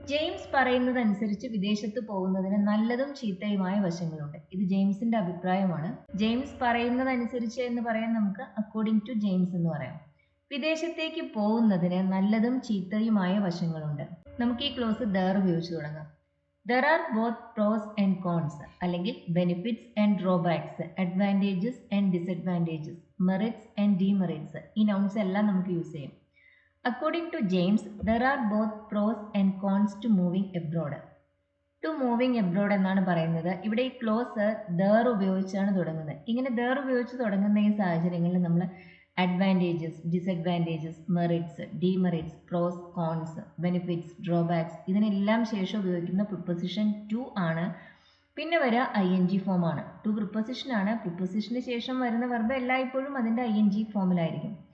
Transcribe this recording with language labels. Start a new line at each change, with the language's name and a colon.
Malayalam: James പറയുന്നതനുസരിച്ച് വിദേശത്ത് പോകുന്നതിന് നല്ലതും ചീത്തയുമായ വശങ്ങളുണ്ട്. ഇത് ജെയിംസിന്റെ അഭിപ്രായമാണ്. ജെയിംസ് പറയുന്നതനുസരിച്ച് എന്ന് പറയാൻ നമുക്ക്
English: according to James
Malayalam: എന്ന് പറയാം. വിദേശത്തേക്ക് പോകുന്നതിന് നല്ലതും ചീത്തയുമായ വശങ്ങളുണ്ട്. നമുക്ക് ഈ ക്ലോസ് ദർ ഉപയോഗിച്ച് തുടങ്ങാം.
English: There are both pros and cons,
Malayalam: അല്ലെങ്കിൽ
English: benefits and drawbacks, advantages and disadvantages, merits and demerits.
Malayalam: ഈ nouns എല്ലാം നമുക്ക് യൂസ് ചെയ്യും.
English: According to James, there are both pros and cons to moving abroad. To moving abroad
Malayalam: എന്നാണ് പറയുന്നത്. ഇവിടെ ഈ close there ഉപയോഗിച്ചാണ് തുടങ്ങുന്നത്. ഇങ്ങനെ there ഉപയോഗിച്ച് തുടങ്ങുന്ന ഈ സാഹചര്യങ്ങളിൽ നമ്മൾ അഡ്വാൻറ്റേജസ്, ഡിസഡ്വാൻറ്റേജസ്, മെറിറ്റ്സ്, ഡിമെറിറ്റ്സ്, പ്രോസ്, കോൺസ്, ബെനിഫിറ്റ്സ്, ഡ്രോബാക്സ്, ഇതിനെല്ലാം ശേഷം ഉപയോഗിക്കുന്ന പ്രിപ്പൊസിഷൻ ടു ആണ്. പിന്നെ വരിക ING ഫോമാണ്. ടു പ്രിപ്പൊസിഷൻ ആണ്. പ്രിപ്പൊസിഷന് ശേഷം വരുന്ന വെർബ് എല്ലായ്പ്പോഴും അതിൻ്റെ ING ഫോമിലായിരിക്കും.